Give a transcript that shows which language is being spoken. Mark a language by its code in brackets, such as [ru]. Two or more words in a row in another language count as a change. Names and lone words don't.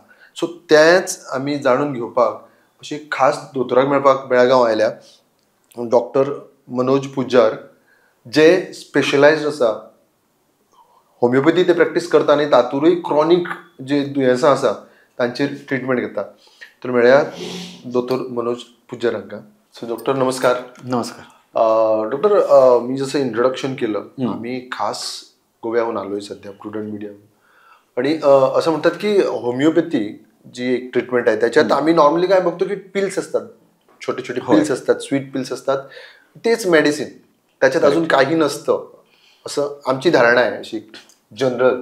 [kok] सो तेंच आमी जाणून घेवपाक अशी खास दोतोराक मेळपाक बेळगांव आयल्या. डॉक्टर मनोज पुज्जार जे स्पेशलायज्ड आसा होमिओपॅथी ते प्रॅक्टीस करता आनी तातूंतय क्रॉनीक जे दुयेंसां आसा तांचेर ट्रिटमेंट घेता. तर मेळया दोतोर मनोज पुज्जार हांकां. सो डॉक्टर नमस्कार. नमस्कार. [mr] डॉक्टर, मी जसं इंट्रोडक्शन केलं, आम्ही खास गोव्याहून आलोय सध्या प्रुडंट मीडिया. आणि असं म्हणतात की होमिओपॅथी जी एक ट्रीटमेंट आहे त्याच्यात आम्ही नॉर्मली काय बघतो की पिल्स असतात, छोटे छोटे पिल्स असतात, [en] sweet pills [mr] असतात, तेच मेडिसिन, त्याच्यात अजून काही नसतं असं आमची धारणा आहे अशी जनरल.